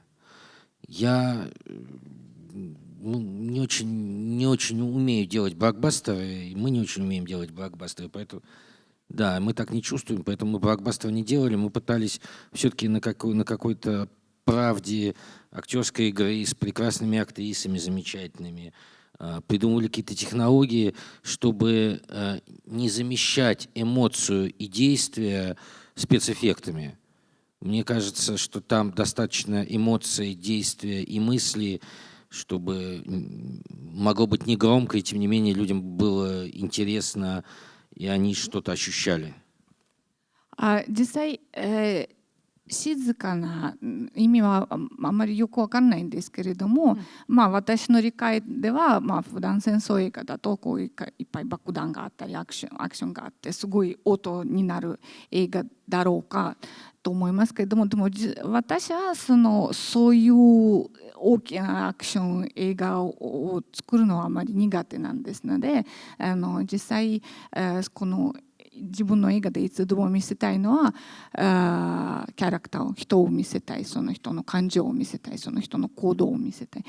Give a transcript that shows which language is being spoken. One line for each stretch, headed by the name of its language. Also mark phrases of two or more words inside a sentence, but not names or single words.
Russian: Я не очень умею делать блокбастеры, и мы не очень умеем делать блокбастеры, поэтому да, мы так не чувствуем, поэтому мы блокбастеры не делали, мы пытались все-таки на какой-то правде актерской игры с прекрасными актрисами замечательными, придумывали какие-то технологии, чтобы не замещать эмоцию и действия спецэффектами. Мне кажется, что там достаточно эмоций, действия и мысли, чтобы могло быть негромко, и тем не менее людям было интересно, и они что-то ощущали.
Japanese: 実際、静かな意味はあんまりよく分からないんですけれども、私の理解では、普段戦争映画だとこういっぱい爆弾があったりアクションがあってすごい音になる映画だろうかと思いますけれども、でも私はそういう大きなアクション映画を作るのはあまり苦手なんですので、実際この自分の映画でいつでも見せたいのはキャラクターを人を見せたい、その人の感情を見せたい、その人の行動を見せたい。